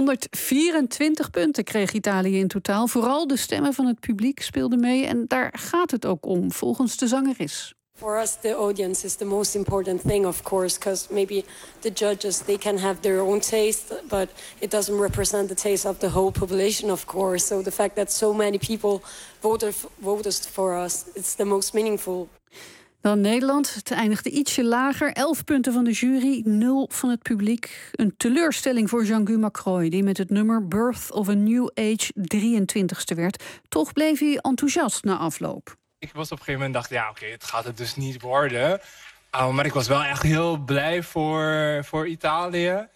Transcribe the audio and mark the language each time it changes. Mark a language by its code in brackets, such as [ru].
[nl] ...524 punten kreeg Italië in totaal. Vooral de stemmen van het publiek speelden mee. En daar gaat het ook om, volgens de zangeres. [en] For us, the audience is the most important thing, of course, because maybe the judges, they can have their own taste, but it doesn't represent the taste of the whole population, of course. So the fact that so many people voted for us, it's the most meaningful. [nl] Dan Nederland, het eindigde ietsje lager. 11 punten van de jury, 0 van het publiek. Een teleurstelling voor Jean-Guy McCroy, die met het nummer Birth of a New Age 23ste werd. Toch bleef hij enthousiast na afloop. Ik was op een gegeven moment dacht, ja oké, het gaat het dus niet worden. Maar ik was wel echt heel blij voor Italië.